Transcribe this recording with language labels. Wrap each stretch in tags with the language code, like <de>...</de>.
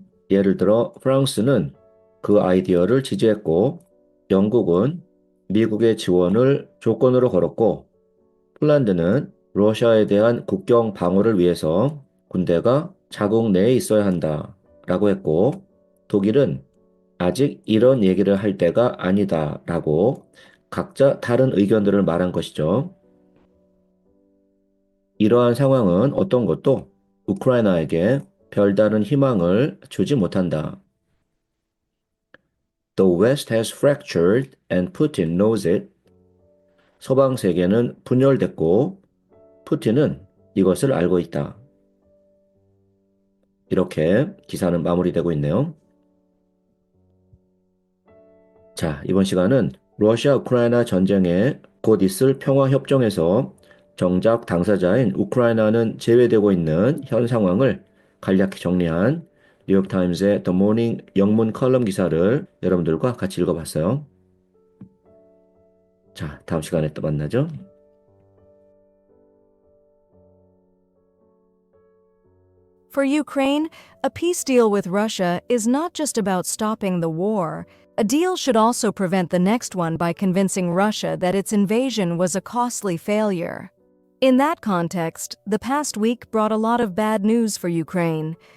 <ko>예를 들어 프랑스는 그 아이디어를 지지했고 영국은 미국의 지원을 조건으로 걸었고 폴란드는 러시아에 대한 국경 방어를 위해서 군대가 자국 내에 있어야 한다라고 했고 독일은 아직 이런 얘기를 할 때가 아니다라고 각자 다른 의견들을 말한 것이죠. 이러한 상황은 어떤 것도 우크라이나에게 별다른 희망을 주지 못한다.</ko> <en>The West has fractured and Putin knows it.</en> <ko>서방 세계는 분열됐고 푸틴은 이것을 알고 있다. 이렇게 기사는 마무리되고 있네요. 자, 이번 시간은 러시아 우크라이나 전쟁에 곧 있을 평화협정에서 정작 당사자인 우크라이나는 제외되고 있는 현 상황을 간략히 정리한 뉴욕타임스의 The Morning 영문 컬럼 기사를 여러분들과 같이 읽어봤어요. 자, 다음 시간에 또 만나죠.</ko> <en>For Ukraine, a peace deal with Russia is not just about stopping the war. A deal should also prevent the next one by convincing Russia that its invasion was a costly failure. In that context, the past week brought a lot of bad news for Ukraine.</en>